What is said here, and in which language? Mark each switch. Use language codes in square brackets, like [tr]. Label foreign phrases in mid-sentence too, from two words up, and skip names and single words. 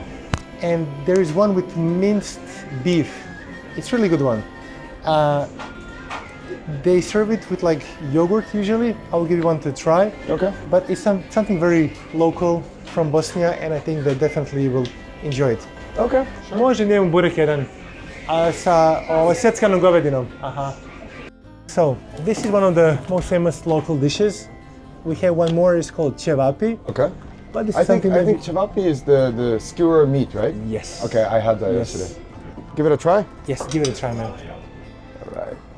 [en] And there is one with minced beef. It's really good one. They serve it with like yogurt usually. I will give you one to try. Okay. But it's something very local from Bosnia, and I think that definitely you will enjoy it. Okay. [bs] Može njemu burek jedan sa sjeckanom govedinom. Aha. [en] So, this is one of the most famous local dishes. We have one more, it's called cevapi. Okay. But this I is something think cevapi is the skewer meat, right? Yes. Okay, I had that Yes. yesterday. Give it a try. Yes, give it a try, man. All right.